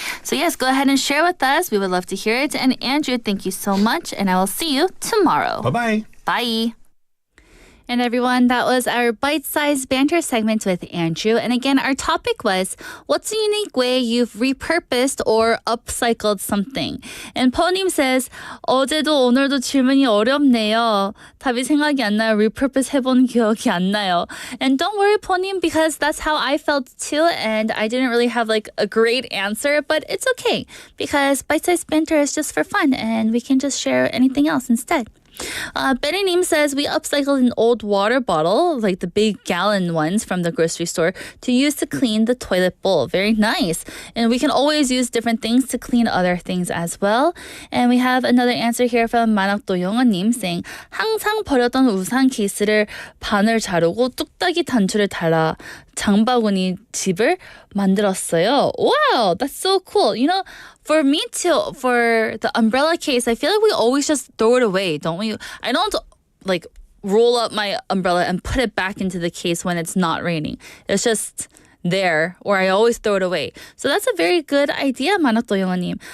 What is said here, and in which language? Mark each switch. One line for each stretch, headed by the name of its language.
English: So yes, go ahead and share with us. We would love to hear it. And Andrew, thank you so much. And I will see you tomorrow. Bye-bye. Bye. And everyone, that was our bite-sized banter segment with Andrew. And again, our topic was, what's a unique way you've repurposed or upcycled something? And Po님 says,
Korean: 어제도 오늘도 질문이 어렵네요. 답이 생각이 안 나요. repurpose 해본 기억이 안 나요.
English: And don't worry, Po님, because that's how I felt too. And I didn't really have like a great answer, but it's okay. Because bite-sized banter is just for fun and we can just share anything else instead. Benny Neem says we upcycled an old water bottle, like the big gallon ones from the grocery store, to use to clean the toilet bowl. Very nice. And we can always use different things to clean other things as well. And we have another answer here from 만학도 영어님 saying
Korean: 항상 버렸던 우산 케이스를 반을 자르고 뚝딱이 단추를 달아 장바구니 집을 만들었어요.
English: Wow, that's so cool. You know, for me too, for the umbrella case, I feel like we always just throw it away, don't we? I don't like roll up my umbrella and put it back into the case when it's not raining. It's just there, or I always throw it away. So that's a very good idea, 만학도 영어님.